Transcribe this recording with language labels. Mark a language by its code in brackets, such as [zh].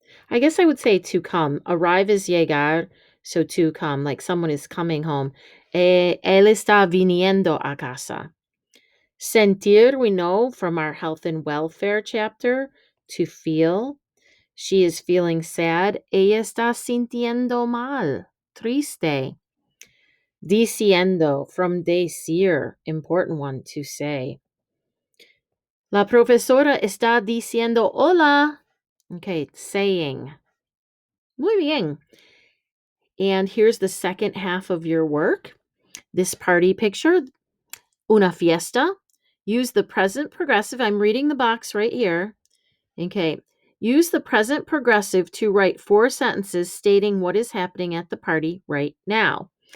[en] I guess I would say to come. Arrive is llegar, so to come, like someone is coming home. [es] Él está viniendo a casa. [en] Sentir, we know from our health and welfare chapter, to feel. She is feeling sad. [es] Ella está sintiendo mal, triste. [en] Diciendo, from decir, important one to say. [es] La profesora está diciendo hola. [en] Okay, saying. [es] Muy bien. [en] And here's the second half of your work. This party picture, [es] una fiesta. [en] Use the present progressive. I'm reading the box right here. Okay. Use the present progressive to write 4 sentences stating what is happening at the party right now.